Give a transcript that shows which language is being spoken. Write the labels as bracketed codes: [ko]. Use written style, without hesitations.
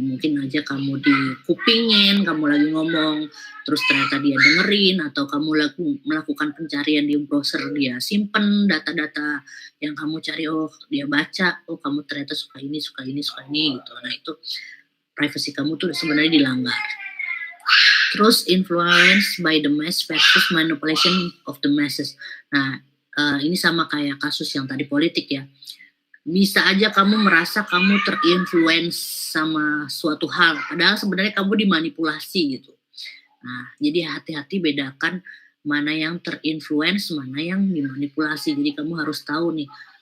[id] Mungkin aja kamu dikupingin, kamu lagi ngomong, terus ternyata dia dengerin, atau kamu melakukan pencarian di browser, dia simpen data-data yang kamu cari, oh dia baca, oh kamu ternyata suka ini gitu. Nah itu privacy kamu tuh sebenarnya dilanggar. Terus [en] influence by the mass versus manipulation of the masses. [id] Nah ini sama kayak kasus yang tadi politik ya. Bisa aja kamu merasa kamu terinfluence sama suatu hal, padahal sebenarnya kamu dimanipulasi gitu. Nah, jadi hati-hati bedakan mana yang terinfluence, mana yang dimanipulasi. Jadi kamu harus tahu nih,